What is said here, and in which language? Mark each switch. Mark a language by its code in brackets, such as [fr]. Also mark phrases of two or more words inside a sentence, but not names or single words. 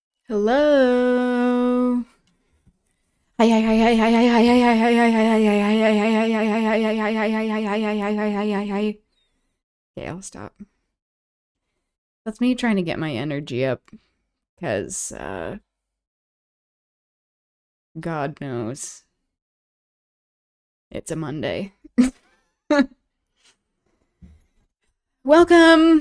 [en] Hello. Hi hi hi hi hi hi hi hi hi hi hi hi hi hi. Okay, I'll stop. That's me trying to get my energy up because God knows it's a Monday. Welcome.